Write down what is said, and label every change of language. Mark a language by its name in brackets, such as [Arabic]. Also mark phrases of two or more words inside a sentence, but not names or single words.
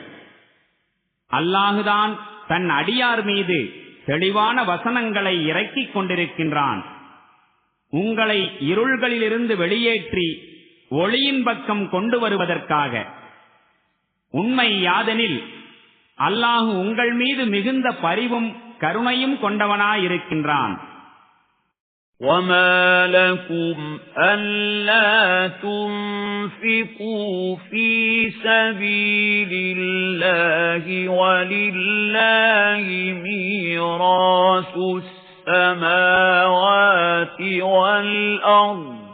[Tamil] அல்லாஹுதான் தன் அடியார் மீது தெளிவான வசனங்களை இறக்கிக் கொண்டிருக்கின்றான். உங்களை இருள்களிலிருந்து வெளியேற்றி ஒளியின் பக்கம் கொண்டு வருவதற்காக. உண்மை யாதெனில் அல்லாஹு உங்கள் மீது மிகுந்த பரிவும் கருணையும் கொண்டவனாயிருக்கின்றான். [Arabic] وَمَا لَكُمْ أَلَّا تُنْفِقُوا فِي سَبِيلِ اللَّهِ وَلِلَّهِ مِيرَاثُ السَّمَاوَاتِ وَالْأَرْضِ